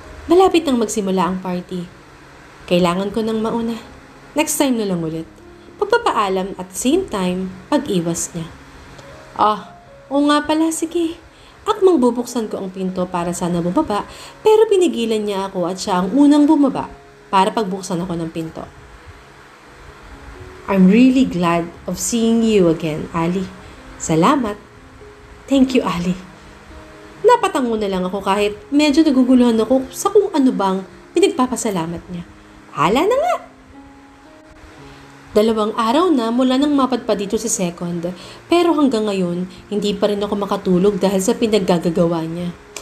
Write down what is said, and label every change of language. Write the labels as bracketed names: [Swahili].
[Filipino] Malapit nang magsimula ang party. Kailangan ko nang mauna. Next time na lang ulit. Pagpapaalam at same time, pag-iwas niya. Oo nga pala, sige. Akmang bubuksan ko ang pinto para sana bumaba, pero pinigilan niya ako at siya ang unang bumaba para pagbuksan ako ng pinto. [English] I'm really glad of seeing you again, Ali. Salamat. Thank you, Ali. [Filipino] Napatango na lang ako kahit medyo naguguluhan ako sa kung ano bang pinagpapasalamat niya. Hala na nga! 2 araw na mula nang mapadpad dito si Second, pero hanggang ngayon, hindi pa rin ako makatulog dahil sa pinaggagawa niya.